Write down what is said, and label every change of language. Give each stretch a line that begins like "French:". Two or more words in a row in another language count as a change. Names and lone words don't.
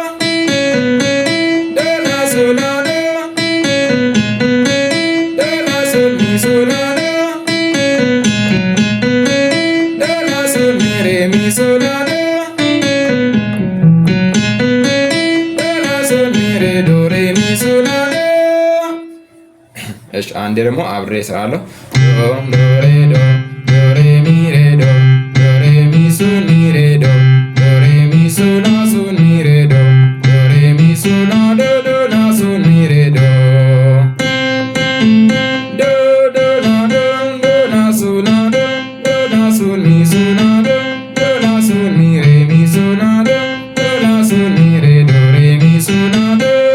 Amharic: ዶ ላ ሶል ላ ዶ ዶ ላ ሶል ሚ ሶል ላ ዶ ዶ ላ ሶል ሚ ሬ ሚ ሶል ላ ዶ ዶ ላ ሶል ሚ ሬ ዶ ሬ ሚ ሶል ላ ዶ እሺ አንዴ ደግሞ አብሬ እሰራለሁ። ዶ ዶ ሬ ዶ ዶ ሬ ሚ ሬ ዶ ዶ ሬ ሚ ሶል ሚ ሬ ዶ ዶ ሬ ሚ ሶል ላ ሶል ሚ ሬ ዶ ዶ ሬ ሚ ሶል ላ ዶ ዶ ላ ሶል ሚ ሬ ዶ ዶ ዶ ላ ዶ ዶ ላ ሶል ላ ዶ ዶ ላ ሶል ሚ ሶል ላ ዶ ዶ ላ ሶል ሚ ሬ ሚ ሶል ላ ዶ ዶ ላ ሶል ሚ ሬ ዶ ሬ ሚ ሶል ላ ዶ